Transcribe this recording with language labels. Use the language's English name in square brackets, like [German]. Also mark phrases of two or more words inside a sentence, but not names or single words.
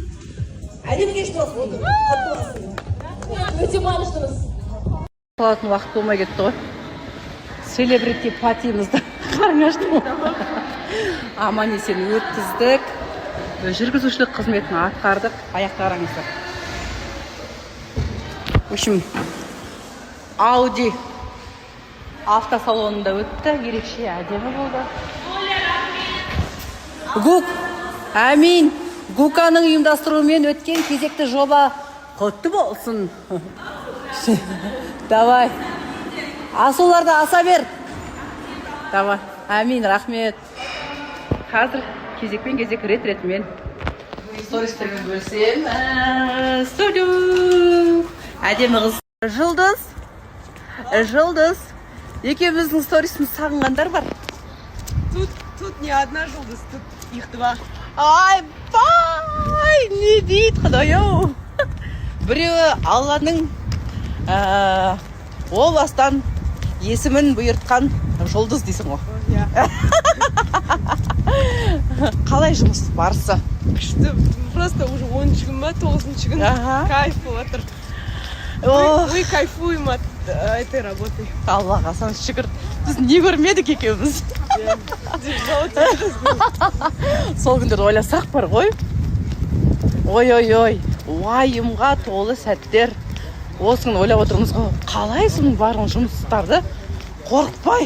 [Kazakh] Әдемі кешті болсын. Құтты болсын. Өте қуаныштымыз. Қалатын уақыт болмай кетті ғой. Селебрити партиямызды қараңашты. Аман есен өткіздік. жүргізушілік қызметін атқардық. Аяқта қараңыздар. [Russian] В общем, [Kazakh] Audi автосалонында өтті. Ерекше әдемі болды. Әмин. Гуканың ұйымдастыруымен өткен кезекті жоба құтты болсын. Давай. Асуларды аса бер. Давай. Әмин, рахмет. Қазір кезекпен кезек рет-ретімен стористермен бөлсем. Әдемі қыз. Жұлдыз. Екеуміздің сторисіміз сағынғандар бар. [Russian] Тут не одна Жұлдыз, тут их два. [Kazakh] Ай, бай! Не дейді құдай-ау. Біреуі Алланың о бастан есімін бұйыртқан Жұлдыз дейсің ғой. Қалай жұмыс барысы? Күшті, [Russian] просто уже [Kazakh] 10-шы күн ба, 9-шы күн. Кайф болатыр. [Russian] Мы кайфуем от этой работы. [Kazakh] Аллаға сан шүкір. Біз не көрмедік екеуміз. Сол күндерді ойласақ бар ғой. Ой, уайымға толы сәттер. Осыны ойлап отырмыз ғой. Қалай соның барлығын жұмыстарды қорықпай.